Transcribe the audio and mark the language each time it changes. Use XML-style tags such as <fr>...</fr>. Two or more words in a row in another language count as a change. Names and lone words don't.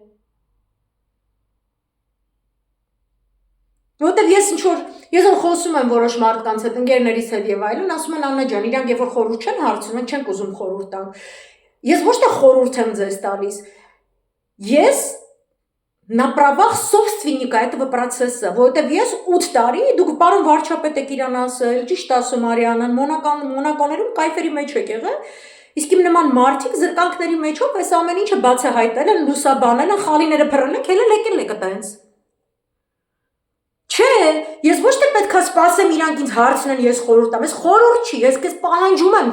<hy>Որտեվ ես որ խոսում եմ որոշ մարդկանց հետ, ընկերներիս հետ եւ այլն, ասում են Աննա ջան, իրանք երբ որ խորհուրդ չեն հարցնում, չեն ուզում խորհուրդ տանք։ Ես ոչ թե խորհուրդ եմ ձեզ տալիս։ Ես</hy> <ru>на правах собственника этого процесса,</ru> <hy>որովհետև ես 8 տարի, դուք պարոն վարչապետ եք իրան ասել, ճիշտ ասում Արիանան, Մոնակոներում կայֆերի մեջ եք եղել, իսկ իմ նման մարդիկ զրկանքների մեջով այս ամեն ինչը բացահայտել են, լուսաբանել են, խալիները փռել են, քելը եկել եք այտենց։ Չէ, ես ոչ թե պետք է սպասեմ իրանք ինձ հարցնեն, ես խորհուրդ տամ, ես խորհուրդ չի, ես քեզ պահանջում եմ</hy>